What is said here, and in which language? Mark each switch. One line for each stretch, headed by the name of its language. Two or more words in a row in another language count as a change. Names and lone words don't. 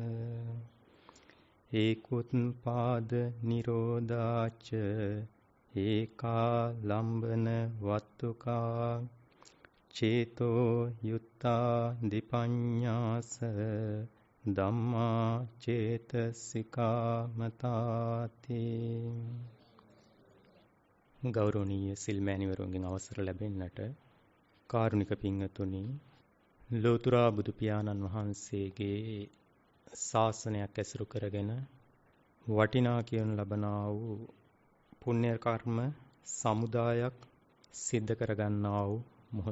Pali: ඒකුත්පාද නිරෝධාච ඒකා ලම්බන වත්තුකා චේතෝ යුත්තා දිපඤ්ඤාස ධම්මා චේතසිකා මතාති.
Sinhala: ගෞරවනීය සිල්මෑණිවරුන්ගෙන් අවසර ලැබෙන්නට කාරුණික පින්වතුනි, ලෝතර බුදු පියාණන් වහන්සේගේ ශාසනයක් ඇසුරු කරගෙන වටිනා කියනු ලබනා වූ පුණ්‍ය කර්ම සමුදායක් සිද්ධ කරගන්නා වූ මොහොත.